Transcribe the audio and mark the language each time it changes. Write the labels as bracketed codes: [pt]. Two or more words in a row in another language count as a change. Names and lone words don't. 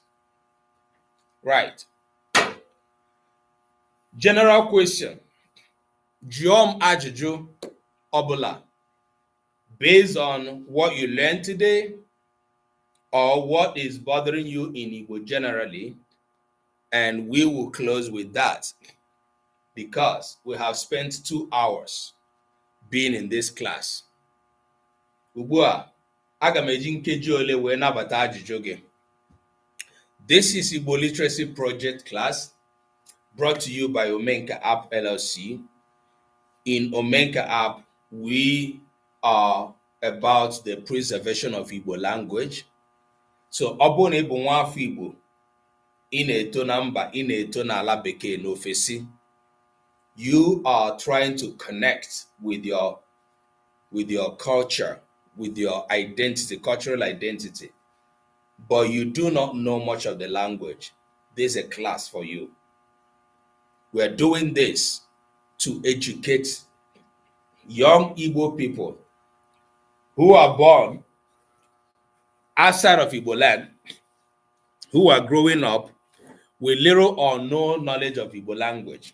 [en] Right. General question. [ig] Jụọ m ajụjụ ọbụla [en] based on what you learned today or what is bothering you in Igbo generally, and we will close with that because we have spent 2 hours being in this class. [ig] Ugbu a, aga m eji nkeji ole wee nabata ajụjụ gị. [en] This is Igbo Literacy Project class brought to you by Omenka App LLC. In Omenka App, we are about the preservation of Igbo language. [ig] So, ọ bụrụ na ị bụ nwa afọ Igbo, ị na-eto na mba, ị na-eto n'ala bekee n'ofesi, [en] you are trying to connect with your culture, with your identity, cultural identity, but you do not know much of the language. there's a class for you. We're doing this to educate young Igbo people who are born outside of Igbo land, who are growing up with little or no knowledge of Igbo language.